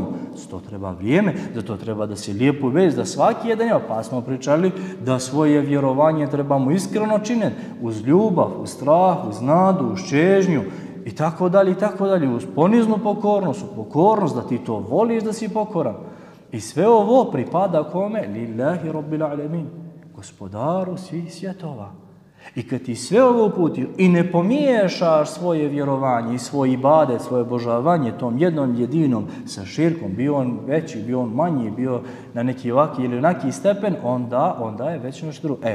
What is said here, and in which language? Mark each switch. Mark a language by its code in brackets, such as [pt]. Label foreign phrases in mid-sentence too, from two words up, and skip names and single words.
[bs] Zato treba vrijeme, zato treba da se lijepo vezi, da svaki jedan ima. Pa smo pričali da svoje vjerovanje trebamo iskreno činiti, uz ljubav, uz strah, uz nadu, uz čežnju i tako dalje, uz poniznu pokornost, da ti to voliš da si pokoran. I sve ovo pripada kome? [ar] لله رب العالمين, [bs] gospodaru svih svjetova. I kad ti sve ovo uputi i ne pomiješaš svoje vjerovanje i svoj ibadet, svoje obožavanje tom jednom jedinom sa širkom, bio on veći, bio on manji, bio na neki ovaki ili onaki stepen, onda je već nešto drugo.